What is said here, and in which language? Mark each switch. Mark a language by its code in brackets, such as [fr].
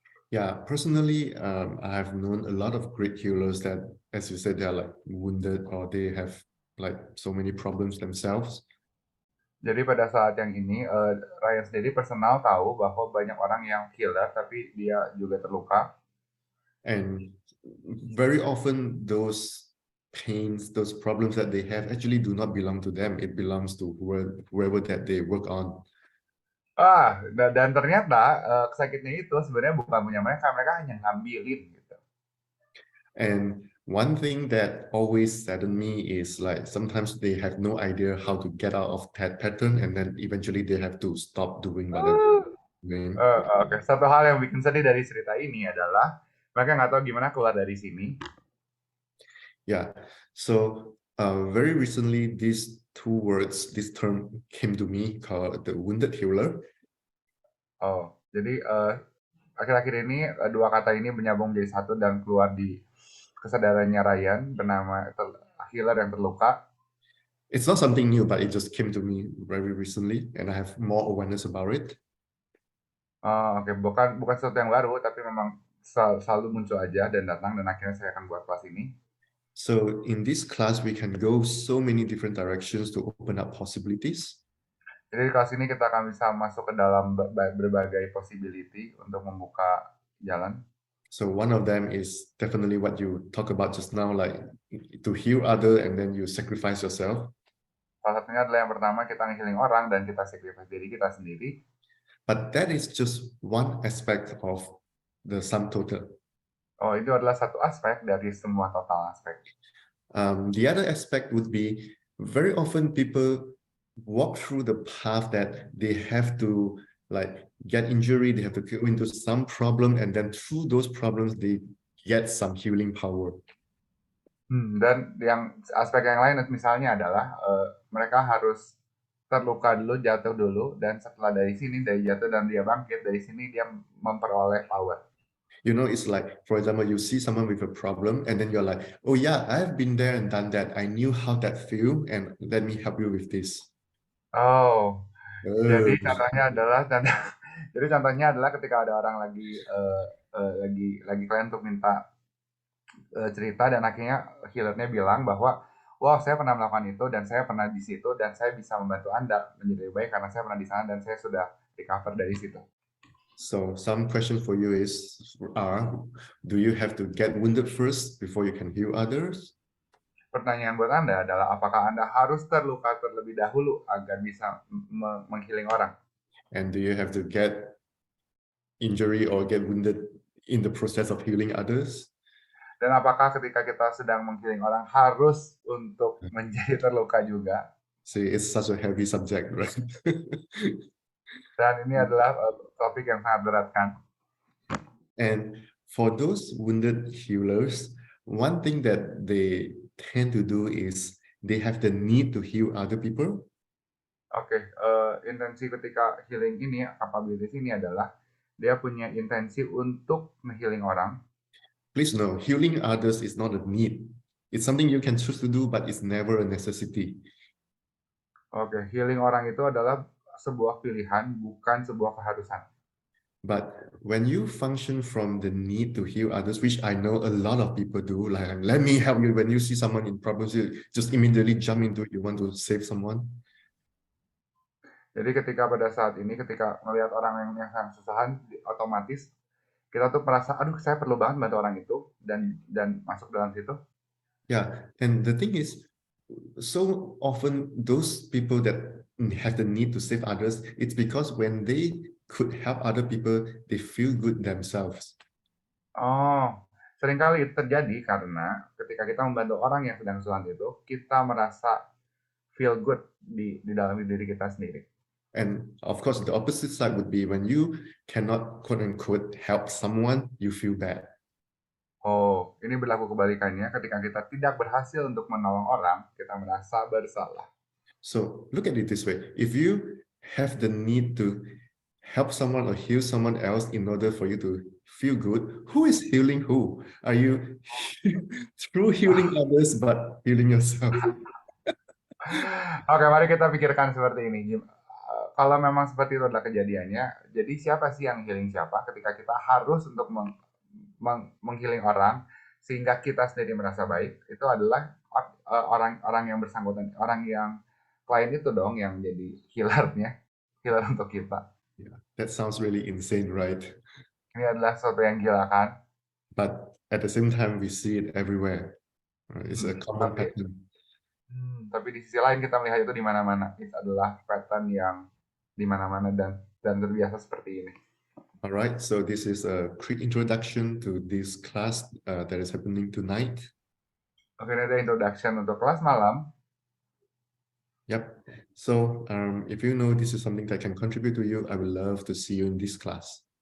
[en] Yeah, personally, I have known a lot of great healers that, as you said, they are like wounded or they have like so many problems themselves. [id] Jadi pada saat yang ini Ryan sendiri personal tahu bahwa banyak orang yang healer tapi dia juga terluka. [en] And very often those pains, those problems that they have actually do not belong to them. It belongs to whoever that they work on. [id] Dan ternyata sakitnya itu sebenarnya bukan punya mereka, mereka hanya ngambilin gitu. [en] And one thing that always saddened me is like sometimes they have no idea how to get out of that pattern, and then eventually they have to stop doing whatever they're doing. [id] Oke, satu hal yang bikin sedih dari cerita ini adalah mereka nggak tahu gimana keluar dari sini. [en] Yeah. So very recently, these two words, this term came to me called the wounded healer. [id] Oh, jadi akhir-akhir ini dua kata ini menyambung menjadi satu dan keluar di kesadarannya Ryan bernama healer yang terluka. [en] It's not something new, but it just came to me very recently, and I have more awareness about it. [id] Oke, bukan sesuatu yang baru, tapi memang selalu muncul aja dan datang dan akhirnya saya akan buat kelas ini. [en] So in this class, we can go so many different directions to open up possibilities. [id] Jadi di kelas ini kita akan bisa masuk ke dalam berbagai possibility untuk membuka jalan. [en] So one of them is definitely what you talk about just now, like to heal other and then you sacrifice yourself. [id] Salah satunya adalah yang pertama kita nge-healing orang dan kita sacrifice diri kita sendiri. [en] But that is just one aspect of the sum total. [id] Oh, itu adalah satu aspek dari semua total aspek. [en] The other aspect would be very often people walk through the path that they have to like get injury, they have to go into some problem, and then through those problems they get some healing power. [id] Dan yang aspek yang lain misalnya adalah mereka harus terluka dulu, jatuh dulu, dan setelah dari sini, dari jatuh dan dia bangkit, dari sini dia memperoleh power. [en] You know, it's like, for example, you see someone with a problem and then you're like, oh yeah, I've been there and done that. I knew how that feel and let me help you with this. Oh, Uh, [id] jadi contohnya adalah jadi contohnya adalah ketika ada orang lagi klien untuk minta cerita dan akhirnya healernya bilang bahwa wah saya pernah melakukan itu dan saya pernah di situ dan saya bisa membantu Anda menjadi lebih baik karena saya pernah di sana dan saya sudah recover dari situ. [en] so some questions for you are, do you have to get wounded first before you can heal others? [id] Pertanyaan buat Anda adalah apakah Anda harus terluka terlebih dahulu agar bisa menghealing orang? [en] And do you have to get injury or get wounded in the process of healing others? [id] Dan apakah ketika kita sedang menghealing orang harus untuk menjadi terluka juga? [en] See, it's such a heavy subject, right? [id] Dan ini adalah topik yang sangat berat kan? [en] And for those wounded healers, one thing that they tend to do is they have the need to heal other people. [id] Oke, intensi ketika healing ini, capabilities ini adalah dia punya intensi untuk healing orang. [en] Please know, healing others is not a need. It's something you can choose to do, but it's never a necessity. [id] Oke, healing orang itu adalah sebuah pilihan, bukan sebuah keharusan. [en] But when you function from the need to heal others, which I know a lot of people do, like let me help you. When you see someone in problems, you just immediately jump into it. You want to save someone. [id] Jadi ketika pada saat ini, ketika melihat orang yang sangat kesusahan, otomatis kita tuh merasa, aduh saya perlu banget bantu orang itu, dan masuk dalam situ. [en] Yeah, and the thing is, so often those people that have the need to save others, it's because when they could help other people, they feel good themselves. [id] Oh, seringkali terjadi karena ketika kita membantu orang yang sedang kesusahan itu, kita merasa [en] feel good [id] di dalam diri kita sendiri. [en] And of course, the opposite side would be when you cannot, quote unquote, help someone, you feel bad. [id] Oh, ini berlaku kebalikannya. Ketika kita tidak berhasil untuk menolong orang, kita merasa bersalah. [en] So look at it this way. If you have the need to help someone or heal someone else in order for you to feel good, who is healing who? Are you through healing others but healing yourself? [id] Oke, mari kita pikirkan seperti ini. Kalau memang seperti itu adalah kejadiannya, jadi siapa sih yang healing siapa ketika kita harus untuk menghealing orang sehingga kita sendiri merasa baik, itu adalah orang yang bersangkutan, orang yang klien itu dong yang jadi healer untuk kita. [en] Yeah, that sounds really insane, right? [id] Ini adalah sesuatu yang gila kan? [en] But at the same time, we see it everywhere. Right? It's a common pattern. [id] Tapi di sisi lain kita melihat itu di mana-mana. Itu adalah pattern yang di mana-mana dan terbiasa seperti ini. [en] All right, so this is a quick introduction to this class that is happening tonight. [id] Oke, ini ada introduction untuk kelas malam. [en] Yep. So if you know this is something that can contribute to you, I would love to see you in this class.